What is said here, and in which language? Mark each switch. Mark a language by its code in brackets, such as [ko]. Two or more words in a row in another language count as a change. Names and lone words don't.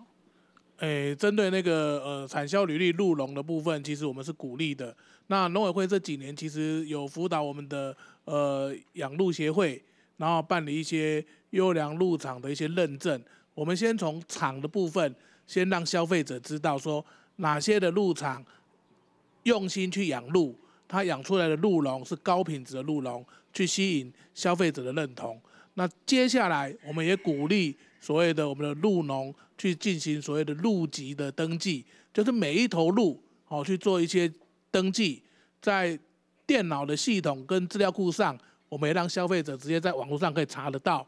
[zh] 針對那個產銷履歷鹿茸的部分，其實我們是鼓勵的。那農委會這幾年其實有輔導我們的養鹿協會，然後辦理一些優良鹿場的一些認證。我們先從場的部分，先讓消費者知道說哪些的鹿場用心去養鹿。它養出來的鹿茸是高品質的鹿茸，去吸引消費者的認同。那接下來，我們也鼓勵所謂的我們的鹿農去进行所谓的鹿籍的登记，就是每一头鹿去做一些登记，在电脑的系统跟资料库上，我们也让消费者直接在网络上可以查得到。